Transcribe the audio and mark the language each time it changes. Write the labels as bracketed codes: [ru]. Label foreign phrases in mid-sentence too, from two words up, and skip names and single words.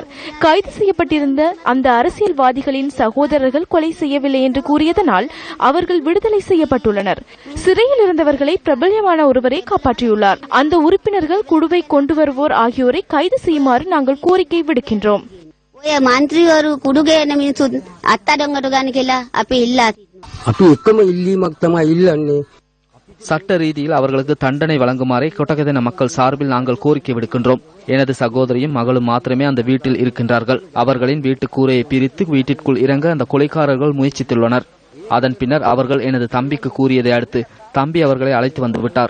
[ta] கைது செய்யப்பட்டிருந்த அந்த அரசியல்வாதிகளின் சகோதரர்கள் கொலை செய்யவில்லை என்று கூறியதனால் அவர்கள் விடுதலை செய்யப்பட்டுள்ளனர். சிறையில் இருந்தவர்களை பிரபல்யமான ஒருவரை காப்பாற்றியுள்ளார். அந்த உறுப்பினர்கள் குடுவை கொண்டு வருவோர் ஆகியோரை கைது செய்யுமாறு நாங்கள் கோரிக்கை விடுக்கின்றோம். [si] මන්ත්‍රීවරු කුඩු ගේන මිනිස්සුත් අත්අඩංගුවට ගන්න කියලා අපි ඉල්ලා අපි එකම ඉල්ලීමක් තමයි ඉල්ලන්නේ. [ta] சட்ட ரீதியில் அவர்களுக்கு தண்டனை வழங்குமாறே கொட்டகெத்தன மக்கள் சார்பில் நாங்கள் கோரிக்கை விடுக்கின்றோம். எனது சகோதரியும் மகளும் மாத்திரமே அந்த வீட்டில் இருக்கின்றார்கள். அவர்களின் வீட்டு கூரையை பிரித்து வீட்டிற்குள் இறங்க அந்த கொலைக்காரர்கள் முயற்சித்துள்ளனர். அதன் பின்னர் அவர்கள் எனது தம்பிக்கு கூறியதை அடுத்து தம்பி அவர்களை அழைத்து வந்து விட்டார்.